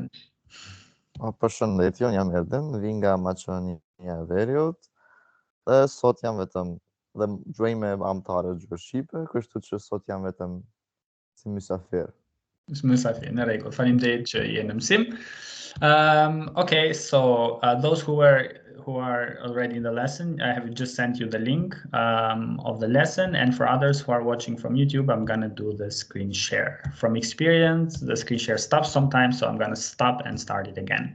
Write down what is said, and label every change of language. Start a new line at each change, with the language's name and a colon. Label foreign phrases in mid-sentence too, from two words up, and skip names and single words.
Albanian: Përshëndetje, unë jam Erdin, vi nga Maqedonia e Veriut dhe sot jam vetëm dhe gjuaj me anëtarë gjuhë shqipe, kështu që sot jam vetëm si mysafir. Mysafir, në rregull. Faleminderit që je në mësim.
English: Okay, so those who are already in the lesson, I have just sent you the link of the lesson, and for others who are watching from YouTube, I'm gonna do the screen share. From experience, the screen share stops sometimes, so I'm gonna stop and start it again.